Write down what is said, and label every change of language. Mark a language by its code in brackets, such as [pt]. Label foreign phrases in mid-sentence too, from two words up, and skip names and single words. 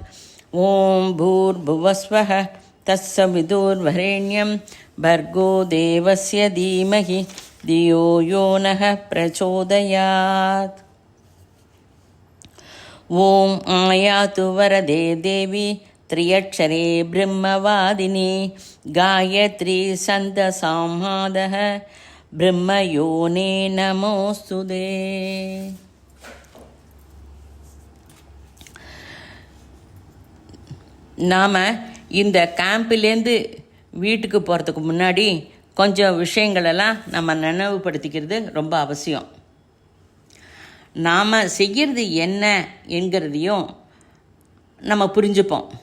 [sa] ॐ भूर्भुवस्वः तत्सवितुर्वरेण्यं भर्गो देवस्य धीमहि धियो यो नः प्रचोदयात्। ॐ आयातु वरदे देवी त्र्यक्षरे ब्रह्मवादिनी गायत्री सन्दसांहादः ब्रह्मयोने नमोस्तुते। [ta] நாம் இந்த கேம்பிலேருந்து வீட்டுக்கு போகிறதுக்கு முன்னாடி கொஞ்சம் விஷயங்களெல்லாம் நம்ம நினைவுபடுத்திக்கிறது ரொம்ப அவசியம். நாம் செய்கிறது என்ன என்கிறதையும் நம்ம புரிஞ்சுப்போம்.